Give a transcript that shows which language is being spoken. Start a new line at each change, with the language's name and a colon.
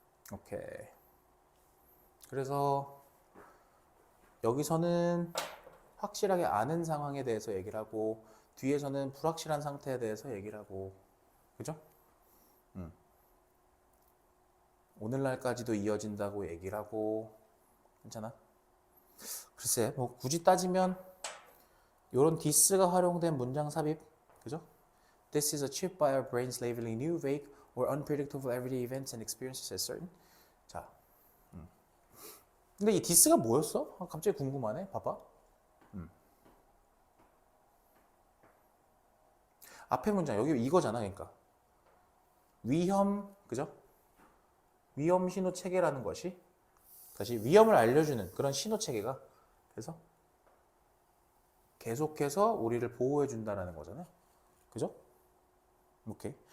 Korean: 오케이. 그래서 여기서는 확실하게 아는 상황에 대해서 얘기를 하고 뒤에서는 불확실한 상태에 대해서 얘기를 하고 그죠? 오늘날까지도 이어진다고 얘기를 하고 괜찮아? 글쎄 뭐 굳이 따지면 이런 this가 활용된 문장 삽입 그죠?
English: This is achieved by our brains labeling new, vague, or unpredictable everyday events and experiences as certain.
Korean: 자, 근데 이 this가 뭐였어? 갑자기 궁금하네. 봐봐. 앞에 문장 여기 이거잖아, 그러니까 위험, 그죠? 위험 신호 체계라는 것이 다시 위험을 알려주는 그런 신호 체계가 그래서 계속해서 우리를 보호해 준다라는 거잖아요, 그죠? 오케이.